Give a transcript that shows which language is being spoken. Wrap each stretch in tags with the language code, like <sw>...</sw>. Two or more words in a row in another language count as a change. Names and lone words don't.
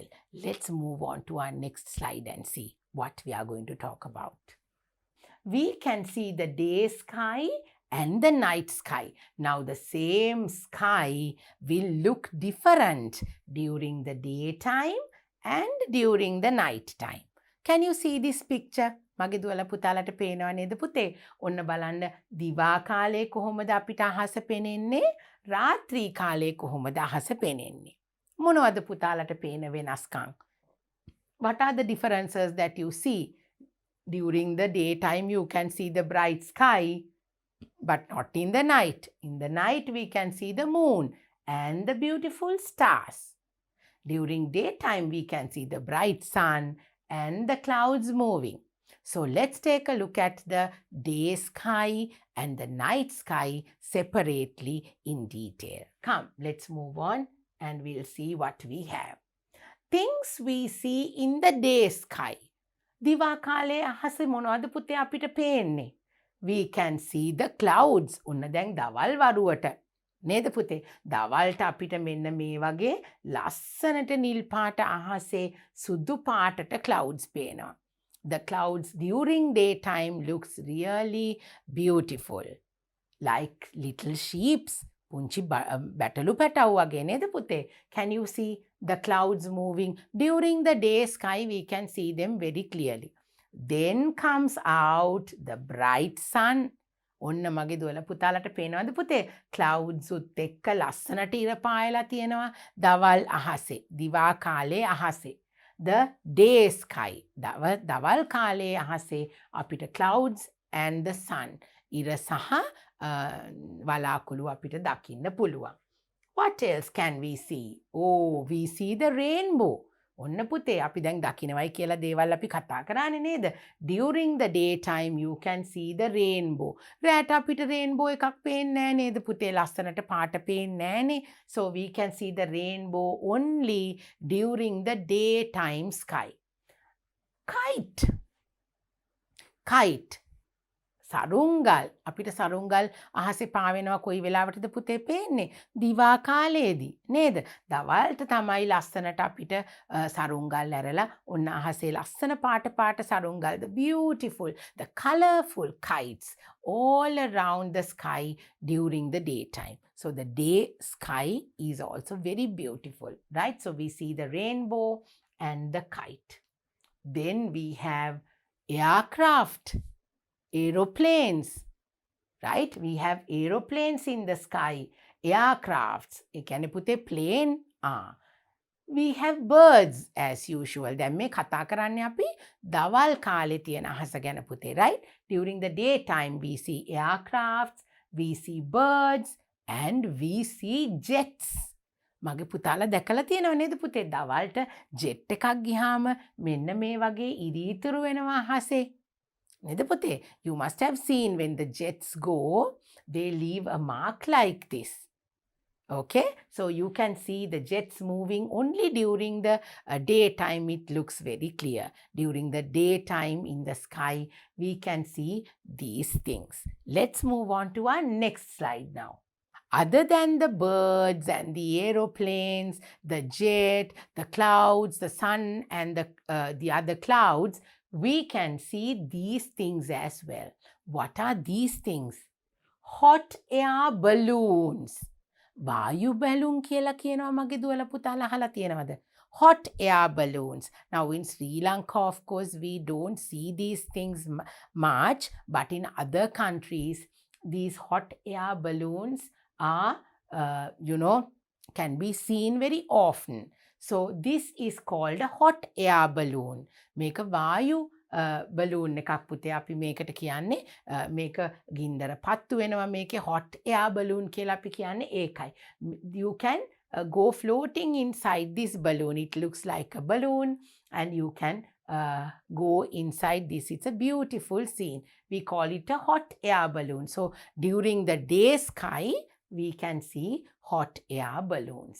<en>Let's move on to our next slide and see what we are going to talk about. We can see the day sky and the night sky. Now the same sky will look different during the daytime and during the night time. Can you see this picture?</en> <si>මගේ දුවලා පුතාලට පේනව නේද පුතේ? ඔන්න බලන්න දිවා කාලේ කොහොමද අපිට අහස පේන්නේ? රාත්‍රී කාලේ කොහොමද අහස පේන්නේ? මොනවද පුතාලට පේන වෙනස්කම්?</si> <en>What are the differences that you see? During the daytime you can see the bright sky, but not in the night. In the night we can see the moon and the beautiful stars. During daytime we can see the bright sun and the clouds moving. So let's take a look at the day sky and the night sky separately in detail. Come, let's move on and we'll see what we have. Things we see in the day sky.</en> <si>දිවා කාලේ අහස මොනවද පුතේ අපිට පේන්නේ?</si> <en>We can see the clouds.</en> <si>ඔන්න දැන් දවල් වරුවට නේද පුතේ? දවල්ට අපිට මෙන්න මේ වගේ ලස්සනට නිල් පාට අහසේ සුදු පාටට clouds පේනවා.</si> <en>The clouds during daytime looks really beautiful. Like little sheeps.</en> <si>පුංචි බැටළු පැටව් වගේ නේද පුතේ?</si> <en>Can you see the clouds moving? During the day sky we can see them very clearly. Then comes out the bright sun.</en> <si>ඔන්න මගේ දුවලා පුතාලට පේනවද පුතේ? clouds උත් එක්ක ලස්සනට ඉර පායලා තියෙනවා දවල් අහසේ. දිවා කාලේ අහසේ.</si> <en>The day sky.</en> <si>දවල් කාලේ අහසේ අපිට</si> <en>clouds and the sun.</en> <si>ඉර සහ වලාකුළු අපිට දකින්න පුළුවන්.</si> <en>What else can we see? Oh, we see the rainbow.</en> <si>ඔන්න පුතේ අපි දැන් දකින්නවයි කියලා දේවල් අපි කතා කරානේ නේද?</si> <en>During the daytime you can see the rainbow.</en> <si>රැට අපිට rainbow එකක් පේන්නේ නැහැ නේද පුතේ? ලස්සනට පාට පේන්නේ නැහනේ.</si> <en>So we can see the rainbow only during the daytime sky. Kite.</en> <si>සරුංගල් අපිට සරුංගල් අහසේ පාවෙනවා කොයි වෙලාවටද පුතේ පේන්නේ දිවා කාලයේදී නේද දවල්ට තමයි ලස්සනට අපිට සරුංගල් ඇරලා ඔන්න අහසේ ලස්සන පාට සරුංගල්</si> <en>the beautiful the colorful kites all around the sky during the daytime. So the day sky is also very beautiful, right? So we see the rainbow and the kite. Then we have aircraft, aeroplanes, right? We have aeroplanes in the sky, aircrafts.</en> <si>ඒ කියන්නේ පුතේ</si> <en>plane. We have birds as usual.</en> <si>දැන් මේ කතා කරන්නේ අපි දවල් කාලේ තියෙන අහස ගැන පුතේ,</si> <en>right? During the daytime we see aircrafts, we see birds and we see jets.</en> <si>මගේ පුතාලා දැකලා තියෙනව නේද පුතේ දවල්ට ජෙට් එකක් ගියාම මෙන්න මේ වගේ ඉරීතුරු වෙනවා අහසේ. නේද පුතේ?</si> <en>You must have seen when the jets go, they leave a mark like this. Okay, so you can see the jets moving only during the daytime. It looks very clear. During the daytime in the sky, we can see these things. Let's move on to our next slide now. Other than the birds and the aeroplanes, the jet, the clouds, the sun and the other clouds, we can see these things as well. What are these things? Hot air balloons.</en> <si>වායු බැලුම් කියලා කියනවා මගේ දුවලා පුතාලා අහලා තියෙනවද?</si> <en>Hot air balloons. Now in Sri Lanka, of course, we don't see these things much, but in other countries, these hot air balloons are, can be seen very often. So this is called a hot air balloon.</en> <si>මේක වායු බලූන් එකක් පුතේ අපි මේකට කියන්නේ මේක ගින්දර පත්තු වෙනවා මේකේ</si> <en>hot air balloon</en> <si>කියලා අපි කියන්නේ ඒකයි.</si> <en>You can go floating inside this balloon. It looks like a balloon and you can go inside this. It's a beautiful scene. We call it a hot air balloon. So during the day sky, we can see hot air balloons.</en>